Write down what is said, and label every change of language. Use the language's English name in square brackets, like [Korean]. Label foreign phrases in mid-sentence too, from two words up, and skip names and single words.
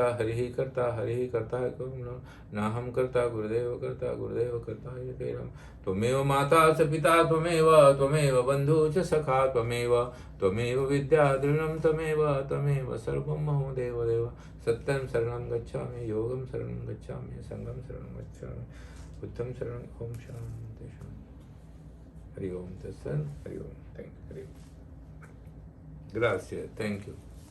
[Sanskrit] हरिः कर्ता नाहं कर्ता गुरुदेव कर्ता यतेरं त्वमेव माता च पिता त्वमेव बन्धु च सखा त्वमेव विद्या दृढं त्वमेव सर्वं मम देव सत्यं शरणं गच्छामि योगं शरणं गच्छामि संघं शरणं गच्छामि बुद्धं शरणं ओम शांति हरि ओम तत्सत् हरि ओम [English] thank you Gracias, thank you.